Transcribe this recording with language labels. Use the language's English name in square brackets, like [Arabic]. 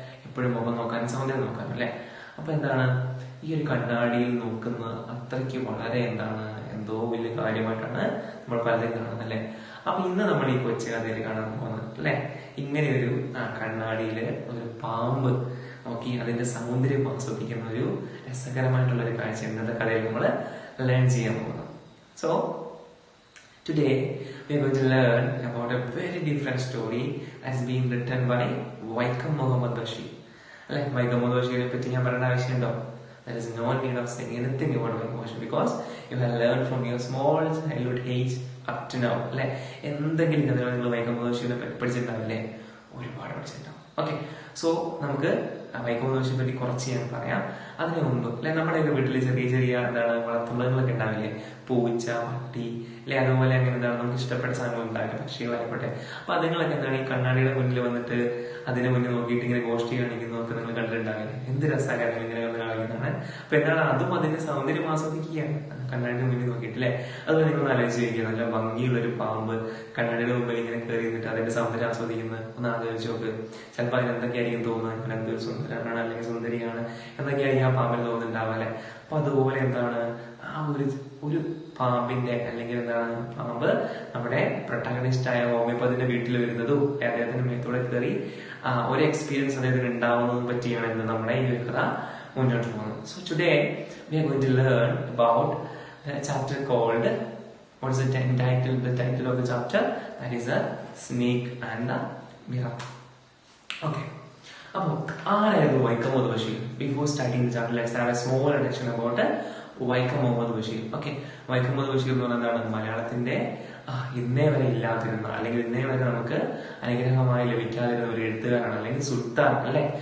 [Malayalam] എപ്പോഴും മുഖം നോക്കാനും സൗന്ദര്യം നോക്കാനും അല്ലെ. അപ്പൊ എന്താണ് ഈ ഒരു കണ്ണാടിയിൽ നോക്കുന്ന അത്രയ്ക്ക് വളരെ എന്താണ് എന്തോ വലിയ കാര്യമായിട്ടാണ് നമ്മൾ പലരും കാണുന്നത് അല്ലെ. അപ്പൊ ഇന്ന് നമ്മൾ ഈ കൊച്ചു കഥയിൽ കാണാൻ പോകുന്നത് അല്ലെ, ഇങ്ങനെ ഒരു കണ്ണാടിയില് ഒരു പാമ്പ് നോക്കി അതിന്റെ സൗന്ദര്യം ആസ്വദിക്കുന്ന ഒരു രസകരമായിട്ടുള്ള ഒരു കാഴ്ച ഇന്നത്തെ കഥയിൽ നമ്മൾ ലേൺ ചെയ്യാൻ പോകുന്നത്. [English] So today we are going to learn about a very different story that's been written by Vaikom Muhammad Bashir. [Malayalam] Like Vaikom Muhammad Bashir പറ്റി ഞാൻ പറയേണ്ട ആവശ്യമുണ്ടോ? [English] There is no need of saying anything about Vaikom Bashir because you have learned from your small childhood age up to now. [Malayalam] അല്ലെ, എന്തെങ്കിലും കഥകൾ നിങ്ങൾ Vaikom Muhammad Bashir പഠിച്ചിട്ടുണ്ടാവില്ലേ? ഒരുപാട് പഠിച്ചിട്ടുണ്ടാവും. Okay, so നമുക്ക് Vaikom Muhammad Bashir പറ്റി കുറച്ച് ഞാൻ പറയാം. അതിനു മുമ്പ് അല്ലെ, നമ്മുടെ വീട്ടിൽ ചെറിയ ചെറിയ എന്താണ് വളർത്തുമൃഗങ്ങളൊക്കെ ഉണ്ടാവില്ലേ? പൂച്ച, പട്ടി അല്ലെ, അതുപോലെ അങ്ങനെ എന്താണ് നമുക്ക് ഇഷ്ടപ്പെട്ട സാധനങ്ങൾ ഉണ്ടാവില്ല, പക്ഷികളായിക്കോട്ടെ. അപ്പൊ അതുങ്ങളൊക്കെ എന്താണ് ഈ കണ്ണാടിയുടെ മുന്നിൽ വന്നിട്ട് അതിന് മുന്നിൽ നോക്കിയിട്ട് ഇങ്ങനെ ഗോഷ്ടി കാണിക്കുന്നതൊക്കെ നിങ്ങൾ കണ്ടിട്ടുണ്ടാവില്ലേ? എന്ത് രസകരങ്ങൾ ഇങ്ങനെ വന്ന് കാണിക്കുന്നതാണ്. അപ്പൊ എന്താണ് അതും അതിന്റെ സൗന്ദര്യം ആസ്വദിക്കുകയാണ് കണ്ണാടിയുടെ മുന്നിൽ നോക്കിയിട്ട് അല്ലെ. അതുപോലെ നിങ്ങൾ ആലോചിച്ച് നോക്കിയാൽ നല്ല ഭംഗിയുള്ള ഒരു പാമ്പ് കണ്ണാടിയുടെ മുമ്പിൽ ഇങ്ങനെ കയറി നിന്നിട്ട് അതിന്റെ സൗന്ദര്യം ആസ്വദിക്കുന്നത് ഒന്ന് ആലോചിച്ച് നോക്ക്. ചിലപ്പോൾ അതിന് എന്തൊക്കെയായിരിക്കും തോന്നുന്നത്? ഇവൻ എന്തൊരു സുന്ദരനാണ് അല്ലെങ്കിൽ സുന്ദരിയാണ് എന്നൊക്കെയായിരിക്കും ആ പാമ്പിൽ തോന്നുന്നുണ്ടാവുക അല്ലെ. അപ്പൊ അതുപോലെ എന്താണ് ആ ഒരു പാമ്പിന്റെ അല്ലെങ്കിൽ എന്താണ് പാമ്പ് നമ്മുടെ പ്രൊട്ടാഗണിസ്റ്റ് ആയ ഹോമിയോപ്പതിന്റെ വീട്ടിൽ വരുന്നതും അദ്ദേഹത്തിന്റെ മേത്തൂടെ കയറി ഒരു എക്സ്പീരിയൻസ് അദ്ദേഹത്തിന് ഉണ്ടാവുന്നതും പറ്റിയാണ് ഇന്ന് നമ്മുടെ ഈ ഒരു കഥ മുന്നോട്ട് പോകുന്നത്. [English] So today we are going to learn about the chapter called, what is the title of the chapter? That is The Snake and the Mirror. Okay. [Malayalam] അപ്പൊ ആരായിരുന്നു Vaikom Muhammad Basheer? [English] Before starting the chapter let's have a small introduction about Vaikom Muhammad Bashir. [Malayalam] Okay, Vaikom Muhammad Basheer എന്ന് പറഞ്ഞാൽ എന്താണ്? മലയാളത്തിന്റെ ഇന്നേ വരെ ഇല്ലാതിരുന്ന അല്ലെങ്കിൽ ഇന്നേ വരെ നമുക്ക് അനുഗ്രഹമായി ലഭിക്കാതിരുന്ന ഒരു എഴുത്തുകാരാണ്, അല്ലെങ്കിൽ സുൽത്താൻ അല്ലെ.